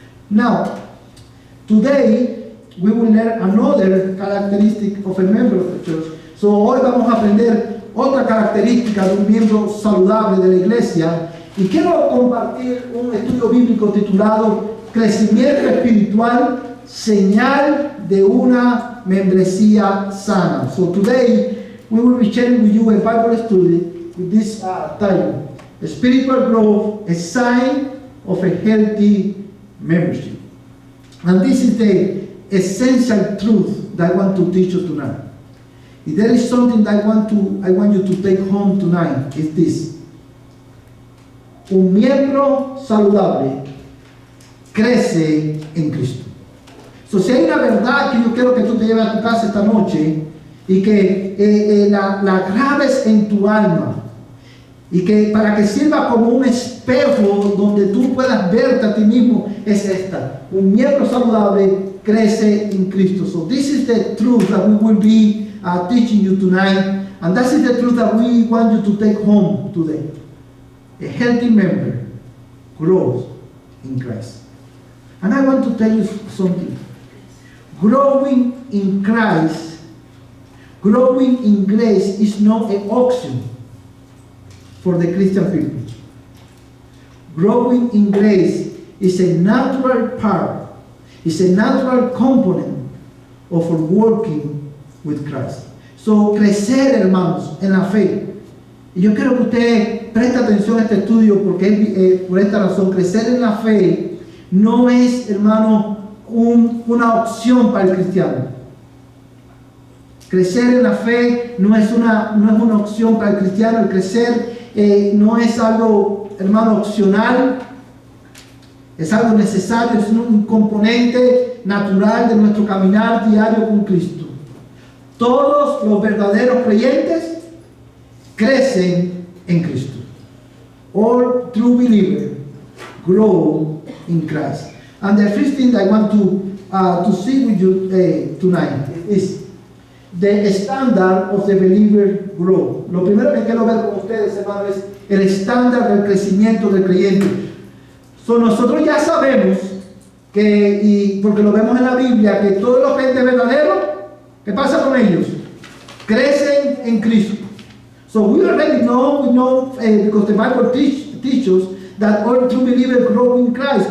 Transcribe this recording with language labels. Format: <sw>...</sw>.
<en>Now, today we will learn another characteristic of a member of the church.</en> <es>So hoy vamos a aprender otra característica de un miembro saludable de la iglesia y quiero compartir un estudio bíblico titulado Crecimiento espiritual, señal de una membresía sana.</es> <en>So today we will be sharing with you a Bible study with this title, Spiritual Growth, a Sign of a Healthy Membership. And this is the essential truth that I want to teach you tonight. If there is something that I want you to take home tonight, is this.</en> <es>Un miembro saludable crece en Cristo. So, si hay una verdad que yo quiero que tú te lleves a tu casa esta noche y que la grabes en tu alma y que para que sirva como un espejo donde tú puedas verte a ti mismo, es esta: un miembro saludable crece en Cristo.</es> <en>So this is the truth that we will be teaching you tonight, and that is the truth that we want you to take home today. A healthy member grows in Christ. And I want to tell you something. Growing in Christ, growing in grace is not an option for the Christian people. Growing in grace is a natural part, is a natural component of working with Christ.</en> <es>So, crecer, hermanos, en la fe. Y yo quiero que usted preste atención a este estudio porque por esta razón, crecer en la fe no es, hermano, una opción para el cristiano. Crecer en la fe no es una opción para el cristiano. El crecer no es algo, hermano, opcional. Es algo necesario, es un componente natural de nuestro caminar diario con Cristo. Todos los verdaderos creyentes crecen en Cristo.</es> <en>All true believers grow in Christ. And the first thing I want to see with you tonight is the standard of the believer grow.</en> <es>Lo primero que quiero ver con ustedes, hermanos, es el estándar del crecimiento del creyente. So, nosotros ya sabemos que, y porque lo vemos en la Biblia, que todos los creyentes verdaderos, ¿qué pasa con ellos? Crecen en Cristo.</es> <en>So we already know, because the Bible teaches that all true believers grow in Christ.</en>